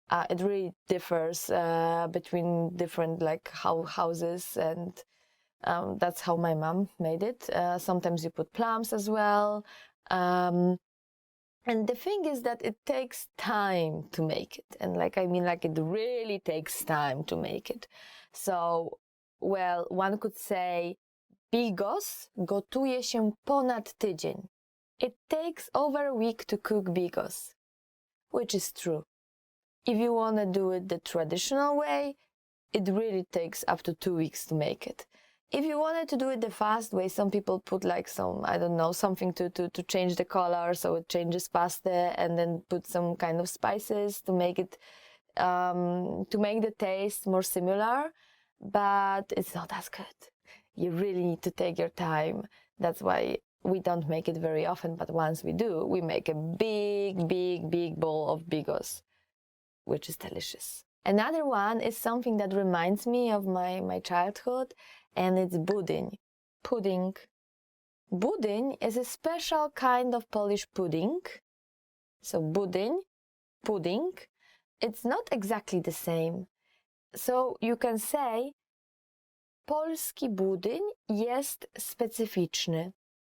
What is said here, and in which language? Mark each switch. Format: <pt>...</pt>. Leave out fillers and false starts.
<en>It really differs between different houses, and that's how my mom made it. Sometimes you put plums as well. And the thing is that it takes time to make it. And it really takes time to make it. So, well, one could say,</en> <pl>bigos gotuje się ponad tydzień.</pl> <en>It takes over a week to cook bigos, which is true. If you want to do it the traditional way, it really takes up to 2 weeks to make it. If you wanted to do it the fast way, some people put something to change the color so it changes pasta, and then put some kind of spices to make it to make the taste more similar, but it's not as good. You really need to take your time. That's why we don't make it very often, but once we do, we make a big bowl of bigos, which is delicious. Another one is something that reminds me of my childhood, and it's budyń, pudding. Budyń is a special kind of Polish pudding. So budyń, pudding, it's not exactly the same. So you can say</en> <pl>polski budyń jest specyficzny.</pl>